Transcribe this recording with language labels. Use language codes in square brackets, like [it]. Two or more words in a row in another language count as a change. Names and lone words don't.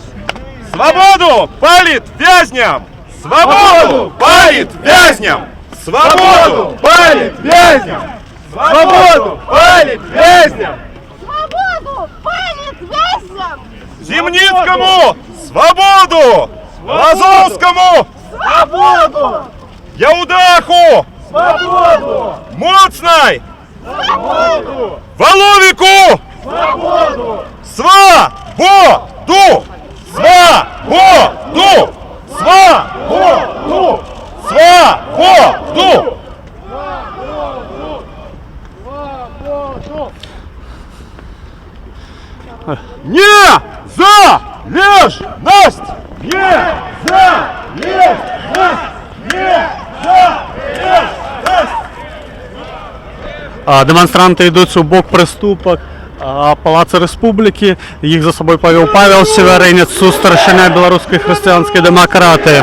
[be] Свободу палит вязням! Свободу палит вязням! Свободу палит вязням! Свободу палит вязням! Свободу палит вязням! Зимницкому свободу! Лазовскому свободу! Яудаху свободу! Моцной свободу! Воловику свободу! Свободу! Свободу! Свободу! Свободу! Не залежность! Не залежность! Не залежность! Дэманстранты ідуць у бок прыступак Палаца Рэспублікі. Іх за сабой павёў Павел Севярынец, старшыня беларускай хрысціянскай дэмакратыі.